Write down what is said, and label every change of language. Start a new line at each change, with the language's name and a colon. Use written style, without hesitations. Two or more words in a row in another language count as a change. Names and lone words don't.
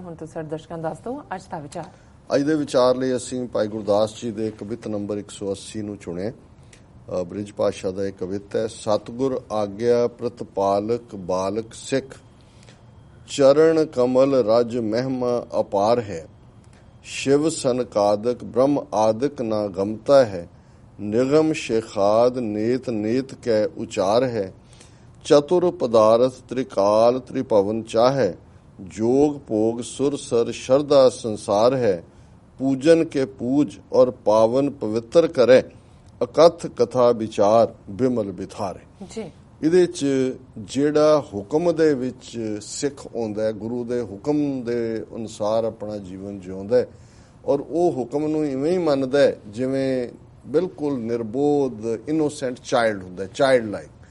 Punjabi: ਹੁਣ ਤੁਸੀਂ ਸਾਡੇ ਦਰਸ਼ਕਾਂ ਨੂੰ ਦੱਸ ਦਿਓ ਅੱਜ ਦਾ ਵਿਚਾਰ। ਅੱਜ ਦੇ ਵਿਚਾਰ ਲਈ ਅਸੀਂ ਭਾਈ ਗੁਰਦਾਸ ਜੀ ਦੇ ਕਵਿਤ ਨੰਬਰ 180 ਨੂੰ ਚੁਣਿਆ। ਬ੍ਰਿਜ ਭਾਸ਼ਾ ਦਾ ਇਹ ਕਵਿਤ ਹੈ।
Braj: ਸਤਿਗੁਰ ਆਗਿਆ ਪ੍ਰਤਪਾਲਕ ਬਾਲਕ ਸਿੱਖ, ਚਰਨ ਕਮਲ ਰਜ ਮਹਿਮਾ ਅਪਾਰ ਹੈ। शिव सनकादक ब्रह्म आदिक ना गमता है। निगम शेखाद नेत नेत कै उचार है। चतुर पदार्थ त्रिकाल त्रिभवन चाहे। जोग भोग सुर सर श्रद्धा संसार है। पूजन के पूज और पावन पवित्र करे। अकथ कथा विचार बिमल बिथारे। जी
Punjabi: ਇਹਦੇ 'ਚ ਜਿਹੜਾ ਹੁਕਮ ਦੇ ਵਿੱਚ ਸਿੱਖ ਆਉਂਦਾ, ਗੁਰੂ ਦੇ ਹੁਕਮ ਦੇ ਅਨੁਸਾਰ ਆਪਣਾ ਜੀਵਨ ਜਿਉਂਦਾ ਔਰ ਉਹ ਹੁਕਮ ਨੂੰ ਇਵੇਂ ਹੀ ਮੰਨਦਾ ਜਿਵੇਂ ਬਿਲਕੁਲ ਨਿਰਬੋਧ
English: innocent child
Punjabi: ਹੁੰਦਾ,
English: child like.